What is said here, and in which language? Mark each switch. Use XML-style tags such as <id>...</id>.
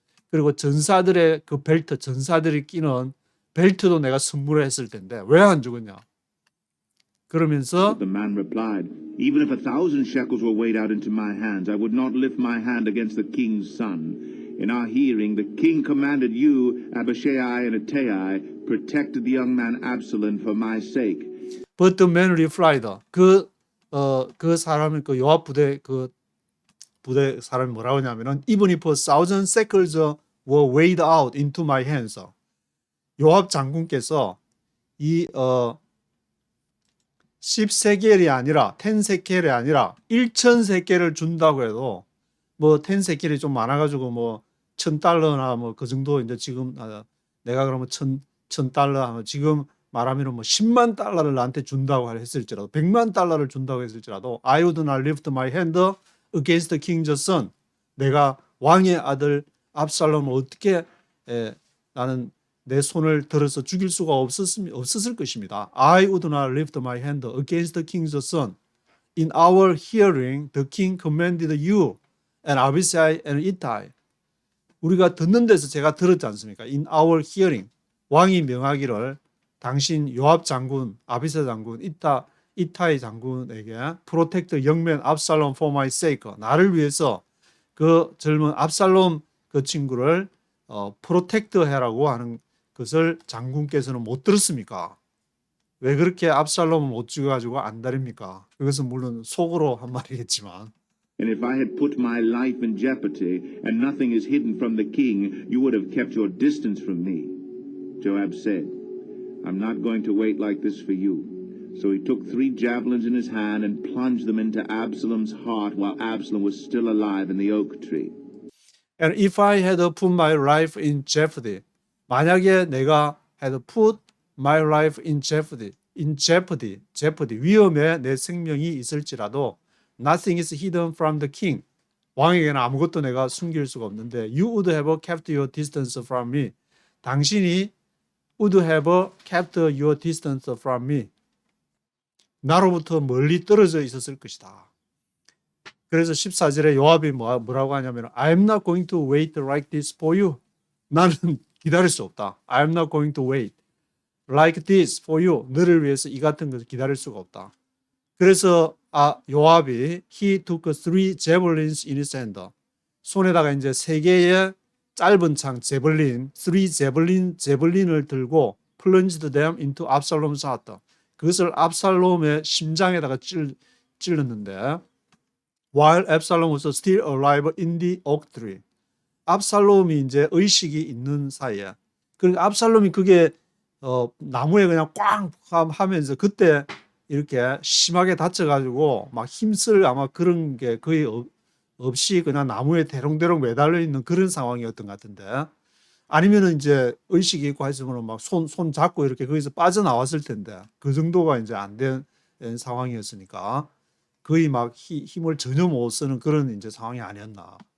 <ko>그리고 전사들의 그 벨트, 전사들이 끼는 벨트도 내가 선물을 했을 텐데 왜 안 죽었냐? 그러면서</ko> <en>The man replied, Even if 1,000 shekels were weighed out into my hands, I would not lift my hand against the king's son. In our hearing, the king commanded you, Abishai and Ittai, protect the young man Absalom for my sake. But the man replied.</en> <ko>그 사람이 그 요압 부대 사람이 뭐라고 하냐면은</ko> <en>Even if 1,000 shekels were weighed out into my hands.</en> <ko>요압 장군께서 이 10세겔이 아니라 10세겔이 아니라 1,000세겔을 준다고 해도 뭐 10세겔이 좀 많아가지고 뭐 $1,000나 뭐 그 정도 이제 지금 내가 그러면 $1,000 하면 지금 말하면은 뭐 $10만 나한테 준다고 했을지라도 $100만 준다고 했을지라도</ko> <en>I would not lift my hand against the king's son.</en> <ko>내가 왕의 아들 압살롬을 어떻게 나는 내 손을 들어서 죽일 수가 없었을 것입니다.</ko> <en>I would not lift my hand against the king's son. In our hearing, the king commanded you and Abishai and Ittai.</en> <ko>우리가 듣는 데서 제가 들었지 않습니까?</ko> <en>In our hearing.</en> <ko>왕이 명하기를 당신 요압 장군, 아비사 장군, 이타이 장군에게</ko> <en>protect young man Absalom for my sake.</en> <ko>나를 위해서 그 젊은 압살롬 그 친구를 프로텍트 해라고 하는 것을 장군께서는 못 들었습니까? 왜 그렇게 압살롬을 못 죽여가지고 안달입니까? 그것은 물론 속으로 한 말이겠지만</ko> <en>And if I had put my life in jeopardy, and nothing is hidden from the king, you would have kept your distance from me. Joab said, I'm not going to wait like this for you. So he took 3 javelins in his hand and plunged them into Absalom's heart while Absalom was still alive in the oak tree. And if I had put my life in jeopardy,</en> <ko>만약에 내가</ko> <en>had put my life in jeopardy,</en> <ko>위험에 내 생명이 있을지라도</ko> <en>nothing is hidden from the king.</en> <ko>왕에게는 아무것도 내가 숨길 수가 없는데</ko> <en>you would have kept your distance from me.</en> <ko>당신이</ko> <en>would have kept your distance from me.</en> <ko>나로부터 멀리 떨어져 있었을 것이다. 그래서 14절에 요압이 뭐라고 하냐면</ko> <en>I'm not going to wait like this for you.</en> <ko>나는 기다릴 수 없다.</ko> <en>I'm not going to wait like this for you.</en> <ko>너를 위해서 이 같은 것을 기다릴 수가 없다. 그래서 요압이</ko> <en>he took 3 javelins in his hand.</en> <ko>손에다가 이제 3개의 짧은 창 제블린, 3 제블린을 들고</ko> <en>plunged them into Absalom's heart.</en> <ko>그것을 압살롬의 심장에다가 찔렀는데</ko> <en>while Absalom was still alive in the oak tree.</en> <ko>압살롬이 이제 의식이 있는 사이에. 그러니까 압살롬이 그게 나무에 그냥 꽝 하면서 그때 이렇게 심하게 다쳐가지고 막 힘쓸 아마 그런 게 거의 없이 그냥 나무에 대롱대롱 매달려 있는 그런 상황이었던 것 같은데, 아니면은 이제 의식이 있고 했으면 막 손 잡고 이렇게 거기서 빠져나왔을 텐데 그 정도가 이제 안 된 상황이었으니까 거의 막 힘을 전혀 못 쓰는 그런 이제 상황이 아니었나.</ko>